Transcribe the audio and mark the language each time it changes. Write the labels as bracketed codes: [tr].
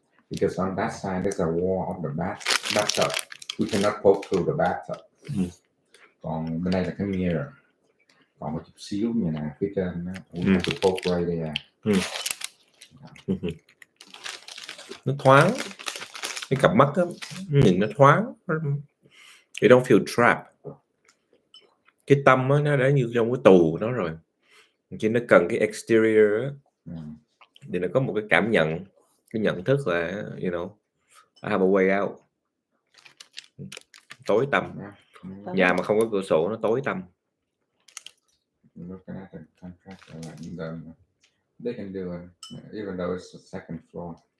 [en] Because on that side there's a wall of the bathtub. We cannot poke through the bathtub. [vi] Còn bên đây là cái mirror. Còn một chút xíu như này phía trên nó [en] to poke right there. [vi] Nó thoáng. Cái cặp mắt đó, nhìn nó thoáng. [en] You don't feel trapped. [vi] Cái tâm đó, nó đã như trong cái tù đó rồi. Chỉ nó cần cái exterior đó, thì nó có một cái cảm nhận cái nhận thức là [en] you know I have a way out. [vi] Tối tăm, nhà mà không có cửa sổ nó tối tăm. [en] Looking at the contract, they can do it, even though it's the second floor.